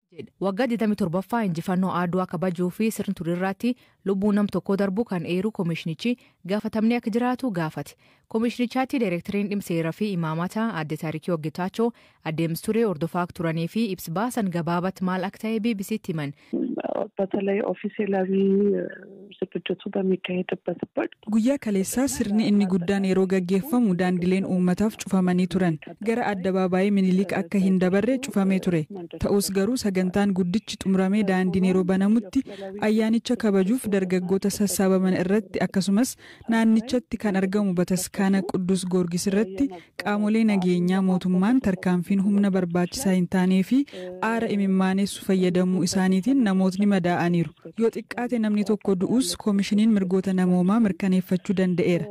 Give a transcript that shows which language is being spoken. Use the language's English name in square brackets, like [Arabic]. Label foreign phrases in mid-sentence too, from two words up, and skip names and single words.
[Oromo] Waggaa 27ffaa injifannoo Adwaa kabajuu fi sirna turirraatti lubbuu nam tokko darbu kan eeru koomishinichi gaafatamni akka jiraatu gaafate. Koomishinichaatti Daayirektariin dhimma seeraa fi imaamata adde Taarikii Waggitaachoo adeemsturee hordofaa turanii fi ibsa baasan gabaabatti maal akka ta'e BBC'tti himan. [Amharic] በተለይ ኦፊሴላዊ ዝግጅቱ በሚካሄድበት ወቅት [Oromo] guyyaa kaleessaa sirni inni guddaan yeroo gaggeeffamu daandileen uummataaf cufamanii turan gara addabaabaayii Minilik akka hin dabarre cufamee ture ta'us garuu sagantaan guddichi xumuramee daandiin yeroo banamutti ayyaanicha kabajuuf dargaggoota sassaabaman irratti akkasumas naannichatti kan argamu bataskaana Quddus Goorgis irratti qaamolee nageenyaa mootummaan tarkaanfiin humna barbaachisaa hin taanee fi aara imimaanessu fayyadamuu isaaniitiin namootni madaa'aniiru yoo xiqqaate namni tokko du'us koomishiniin mirgoota namoomaa mirkaneeffachuu danda'eera.